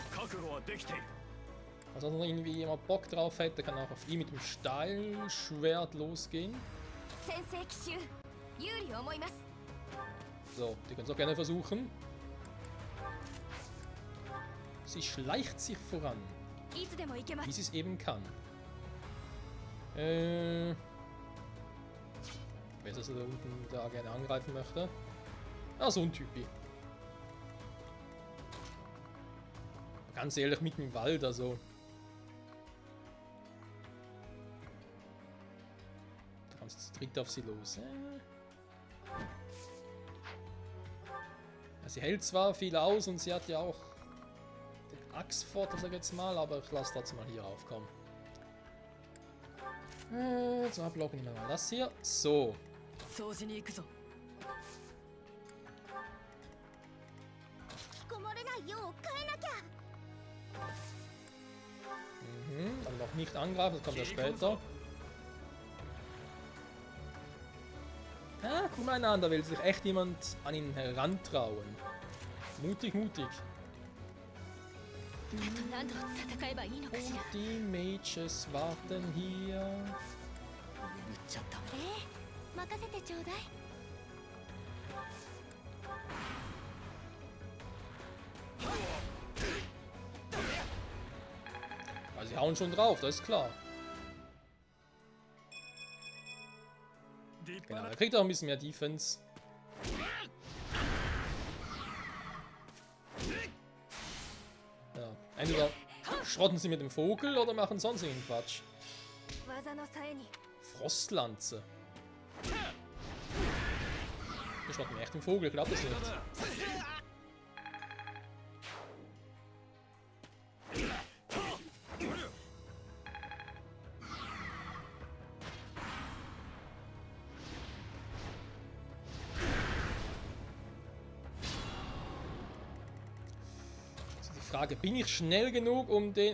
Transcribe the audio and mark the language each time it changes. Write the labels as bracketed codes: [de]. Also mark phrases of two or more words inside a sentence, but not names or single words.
[de] Also wenn noch irgendwie jemand Bock drauf hätte, kann auch auf ihn mit dem Steilschwert losgehen. So, die können es auch gerne versuchen. Sie schleicht sich voran. [ja] いつでも行けます。 [de] wie sie es eben kann. Wer ist das da unten da gerne angreifen möchte? Ah, so ein Typi. Ganz ehrlich, mitten im Wald, also. Da kannst du zu dritt auf sie los. Ja, sie hält zwar viel aus und sie hat ja auch den Axtvorteil, sag ich jetzt mal, aber ich lasse trotzdem mal hier aufkommen. So, blocken wir mal das hier. So. [ja] 掃除に行くぞ。引きこもれないよう変えなきゃ。 [de] Aber noch nicht angreifen, das kommt ja später. Ah, guck mal an, da will sich echt jemand an ihn herantrauen. Mutig, mutig. [ja] あと何度戦えばいいのかし [de] Und [ja] ら。 [de] die Mages warten hier. [ja] 眠っちゃった。任せてちょうだい。 [de] Also sie hauen schon drauf, das ist klar. Genau, er kriegt auch ein bisschen mehr Defense. Ja, entweder schrotten sie mit dem Vogel oder machen sonstigen Quatsch. [ja] 技のさえに。 [de] Frostlanze. Wir schrotten echt den Vogel, glaubt das nicht. Also die Frage, bin ich schnell genug, um den...